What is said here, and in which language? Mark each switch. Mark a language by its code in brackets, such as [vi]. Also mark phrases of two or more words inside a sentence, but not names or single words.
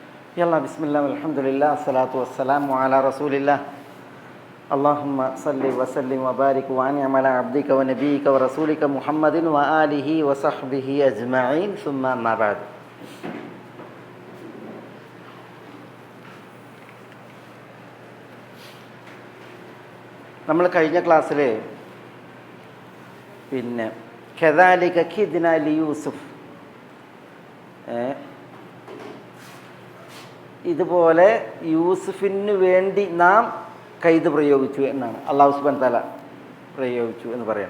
[ar] يلا بسم الله والحمد لله الصلاة والسلام على رسول الله اللهم صل وسلم وبارك وأنعم على عبدك ونبيك ورسولك محمد وآله وصحبه أجمعين ثم ما بعد. [ml] നമ്മൾ കഴിഞ്ഞ ക്ലാസ്സിൽ [ar] كذلك كدنا ليوسف, [ml] ഇതുപോലെ യൂസുഫിന് വേണ്ടി നാം കൈത് പ്രയോഗിച്ചു എന്നാണ് [ar] الله سبحانه وتعالى [ml] പ്രയോഗിച്ചു എന്ന് പറയുന്നത്.